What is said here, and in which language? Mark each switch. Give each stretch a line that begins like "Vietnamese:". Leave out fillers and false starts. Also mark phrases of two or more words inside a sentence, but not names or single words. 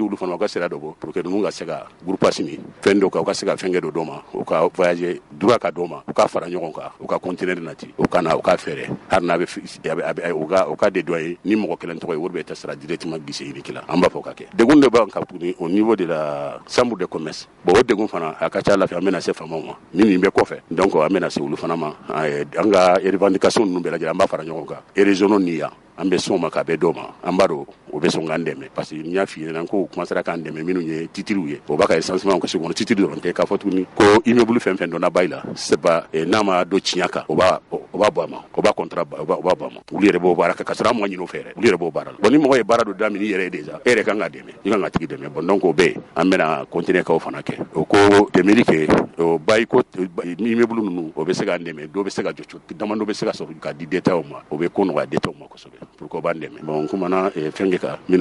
Bambara: olu fana u ka sira dɔ bɔ
French: pour que
Bambara: ninnu ka se ka groupation ni fɛn dɔw kan u ka se ka fɛn kɛ dɔ ma u ka
French: voyager droit
Bambara: ka dɔ ma u ka fara ɲɔgɔn kan u ka conteneur nati u ka na u ka fɛɛrɛ hali n'a bɛ u ka dédouaner ni mɔgɔ kelen tɔgɔ ye wari bɛ ta sara
French: directement guichet unique
Bambara: la an b'a fɔ ka kɛ degun de b'an kan tuguni
French: au niveau de la chambre de commerce bon
Bambara: o degun fana a ka ca Ala fɛ an bɛna se faamaw ma min bɛ kɔfɛ donc an bɛna se olu fana ma an ka revendication ninnu bɛɛ lajɛlen an b'a fara ɲɔgɔn kan région ni yan an bɛ sɔn ma k'a bɛ dɔ ma an b'a dɔn o bɛ sɔn k'an dɛmɛ
French: parce que
Bambara: n y'a f'i ɲɛna ko commencera k'an dɛmɛ minnu ye titiriw ye o b'a ka recensement kɛ so kɔnɔ titiri dɔrɔn tɛ k'a fɔ tuguni ko immeuble fɛn fɛn donna bail la
French: c'est pas
Bambara: n'a ma don tiɲɛ kan o b'a bɔ a ma o b'a contrat o b'a bɔ a ma olu yɛrɛ b'o baara kɛ ka sɔrɔ an ma ɲin'o fɛ yɛrɛ olu yɛrɛ b'o baara la bon ni mɔgɔ ye baara dɔ daminɛ i yɛrɛ ye déjà e yɛrɛ kan ka dɛmɛ i kan ka tigi dɛmɛ
French: bon donc
Bambara: o bɛ yen an bɛna continuer k'o fana kɛ o ko dɛmɛli kɛ o bail ko immeuble ninnu o bɛ se k'an dɛmɛ dɔw bɛ se ka jɔ damadɔ bɛ se ka sɔrɔ ka di détail ma o bɛ ko nɔgɔya détail ma kosɛbɛ
French: pour que
Bambara: o b'an dɛmɛ bon n kumana fɛn kɛ kan minnu